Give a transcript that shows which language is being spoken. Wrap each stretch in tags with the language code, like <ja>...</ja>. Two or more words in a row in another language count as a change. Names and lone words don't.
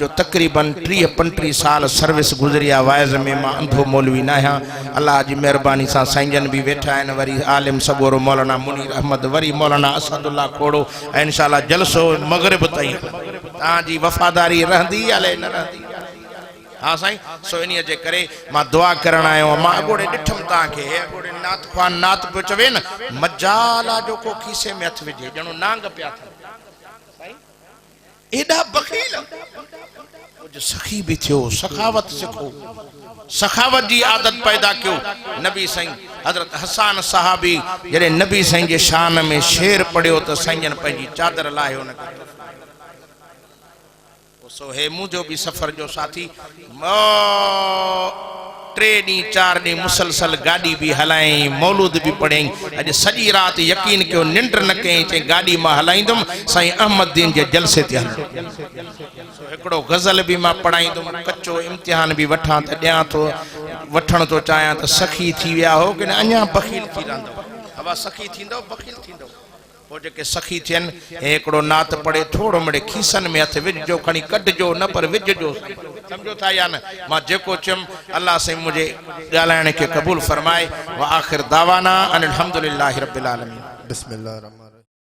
<sd>तकरीबन 30-35 साल सर्विस गुज़री आहे वाइज़ में मां अंधो मौलवी न आहियां अल्लाह जी मेहरबानी सां साईंजन भी वेठा आहिनि वरी आलिम सगोरो मौलाना मुनीर अहमद वरी मौलाना असदुल्ला खोड़ो ऐं इंशाअल्लाह जलसो मगरिब ताईं तव्हांजी वफ़ादारी रहंदी अलाए न रहंदी हाँ साईं सो इन जे करे मां दुआ करण आयो मां अगोड़े ॾिठमि तव्हांखे अगोड़े नात ख़्वान नात पियो चवे न मजाला जो को खीसे में हथ विझे ॼणो नांग पिया एडा बखील कुछ सखी भी थियो सखावत सिखो सखावत जी आदत पैदा क्यों नबी साईं हजरत हसन साहबी जड़े नबी साईं जे शान में शेर पढ़ियो तो साईं पंहिंजी चादर लाहियो न सो हे मुझो भी सफर जो साथी 3 ॾींहं 4 ॾींहं मुसलसल गाड़ी भी हलाई मौलूद भी पढ़ई अज सजी रात यकीन क्यों निंड न कई चे गाड़ी मां हलाईंदुम साईं अहमदीन जे जलसे ते हल एकड़ो गजल भी मां पढ़ाईंदुम कच्चो इम्तिहान भी वठां त ॾियां तो वठण तो चाहियां त सखी थी विया हो कि अञा बखील थी रहंदो हवा सखी थींदो बखील थींदो वो जेके सखी थियन एकड़ो नात पढ़े थोड़ो मड़े खीसन में हथ विझो खणी कढजो न पर विझजो समझो था या न मां जेको चम अल्लाह से मुझे गालाने के कबूल फरमाए</sd> <ar>وآخر دعوانا أن الحمد لله رب العالمين بسم الله الرحمن الرحيم.</ar>